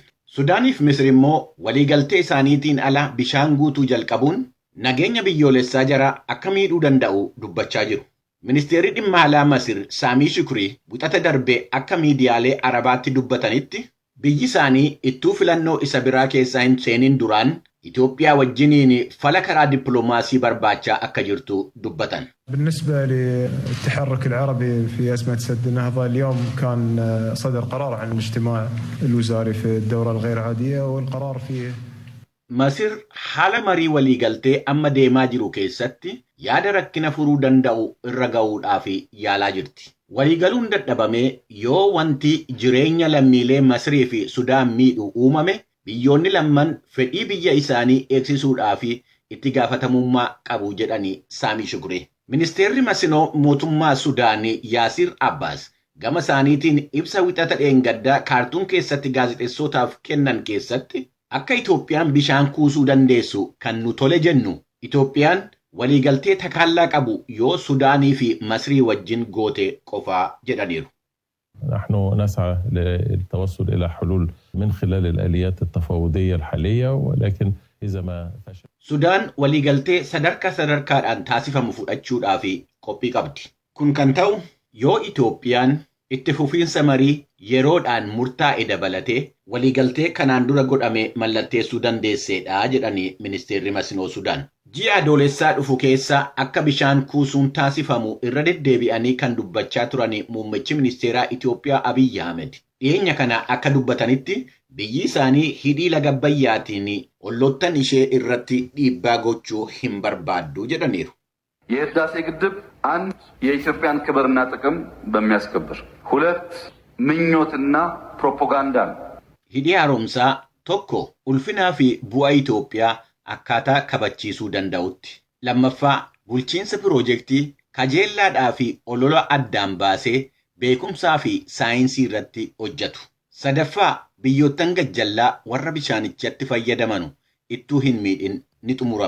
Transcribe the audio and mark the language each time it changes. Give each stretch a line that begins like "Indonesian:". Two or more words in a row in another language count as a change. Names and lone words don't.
Oromo: Sudaanii fi Misir immoo waliigaltee isaaniitiin ala bishaan guutuu jalqabuun nageenya biyyoolessaa jara akka miidhuu danda'u dubbachaa jiru. Ministeerri dhimma alaa Masir Saamii Shukrii wixata darbe akka miidiyaalee Arabaatti dubbatanitti biyyi isaanii ittuu filannoo isa biraa keessaa hin seenin duraan Itoophiyaa wajjiniin fala karaa dippiloomaasii barbaachaa akka jirtu dubbatan.
Arabic: بالنسبة للتحرك العربي في أزمة سد النهضة اليوم كان صدر قرار عن الاجتماع الوزاري في الدورة الغير عادية والقرار فيه
Oromo: Masir haala marii waliigaltee amma deemaa jiru keessatti yaada rakkina furuu danda'u irra ga'uudhaaf yaalaa jirti. Waliigaluun dadhabamee yoo wanti jireenya lammiilee Masirii fi Sudaan miidhu uumame biyyoonni lamman fedhii biyya isaanii eegsisuudhaaf itti gaafatamummaa qabu jedhanii Saamii Shukrii. Ministeerri Masinoo mootummaa Sudaanii Yaasir Abbaas gama isaaniitiin ibsa wixata dheengaddaa Kaartuum keessatti gaazexeessootaaf kennan keessatti akka Itoophiyaan bishaan kuusuu dandeessu kan nu tole jennu Itoophiyaan waliigaltee takaallaa qabu yoo Sudaanii fi Masirii wajjin goote qofaa jedhaniiru.
Arabic: نحن نسعى للتوصل إلى حلول من خلال الآليات التفاوضية الحالية ولكن إذا ما فشل
Oromo: Sudaan waliigaltee sadarkaadhaan taasifamu fudhachuudhaaf qophii qabdi. Kun kan ta'u yoo Itoophiyaan Itti fufiinsa marii yeroodhaan murtaa'e dabalatee waliigaltee kanaan dura godhame mallatteessuu dandeesseedha jedhanii ministeerri Masnoo Sudaan. Ji'a adoolessaa dhufu keessa akka bishaan kuusuun taasifamu irra deddeebi'anii kan dubbachaa turan muummichi ministeeraa Itoophiyaa Abiyyi Ahmed. Dhiyeenya kana akka dubbatanitti biyyi isaanii hidhii laga Abbayyaatiin olloottan ishee irratti dhiibbaa gochuu hin barbaaddu jedhaniiru.
Amharic: የህዳሴ ግድብ አንድ የኢትዮጵያን ክብርና ጥቅም በሚያስከብር ሁለት ምኞትና ፕሮፓጋንዳ ነው።
Oromo: Hidhii haaromsaa tokko ulfinaa fi bu'aa Itoophiyaa akkaataa kabachiisuu danda'utti. Lammaffaa bulchiinsa piroojeektii kajeellaadhaa fi olola addaan baasee beekumsaa fi saayinsii irratti hojjetu. Sadaffaa biyyoottan gajjallaa warra bishaanichatti fayyadamanu ittuu hin miidhin ni xumurama.